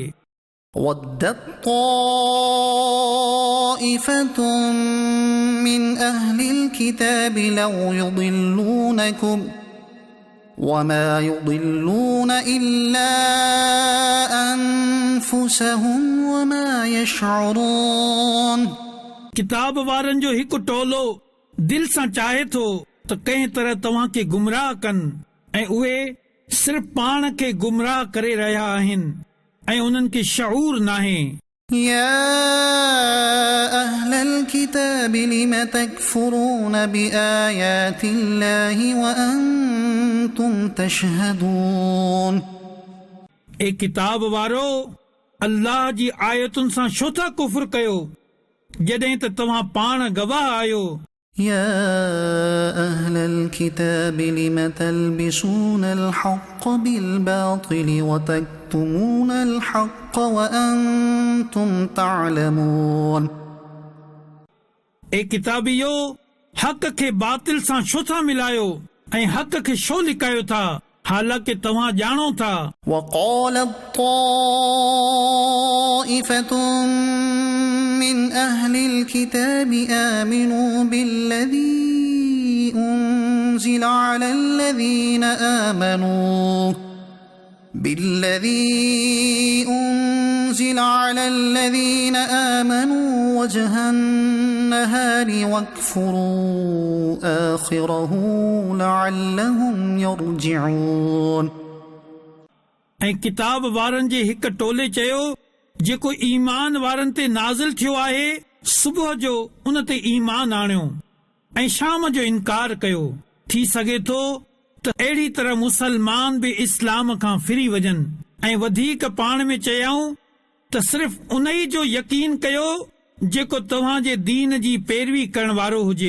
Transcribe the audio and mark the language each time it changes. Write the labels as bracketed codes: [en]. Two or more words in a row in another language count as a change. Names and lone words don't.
[ar] ودت طائفة من أهل الكتاب لو يضلونكم وما يضلون إلا أنفسهم وما يشعرون. [sd] किताब वारनि जो हिकु टोलो दिल सां चाहे थो त कंहिं तरह तव्हां खे गुमराह कनि ऐं उहे सिर्फ़ पाण खे गुमराह करे रहिया आहिनि ऐं उन्हनि खे शऊर नाहे. [ar] يا أهل الكتاب لم تكفرون بآيات الله وأنتم تشهدون. [sd] ए किताब वारो, अल्लाह जी आयतुनि सां छो था कुफ्र कयो जॾहिं त तव्हां पाण गवाह आहियो. [ar] يا أهل الكتاب لم تلبسون الحق بالباطل وتكتمون الحق وأنتم تعلمون [sd] ए किताबियो हक़ खे बातिल सां छो था मिलायो ऐं हक़ खे छो लिकायो था हालांकि तव्हां ॼाणो था [ar] وقالت طائفة من أهل الكتاب آمنوا بالذي أنزل على الذين آمنوا وجه النهار واكفروا آخره لعلهم يرجعون [sd] ऐं किताब वारनि जे हिक टोले चयो जेको ईमान वारनि ते नाज़िल थियो आहे सुबुह जो उन ते ईमान आणियो ऐं शाम जो इनकार कयो थी सघे थो त अहिड़ी तरह मुसलमान बि इस्लाम खां फिरी वञनि ऐं वधीक पाण में चयाऊं त सिर्फ़ उन ई जो यकीन कयो जेको तव्हां जे दीन जी पैरवी करण वारो हुजे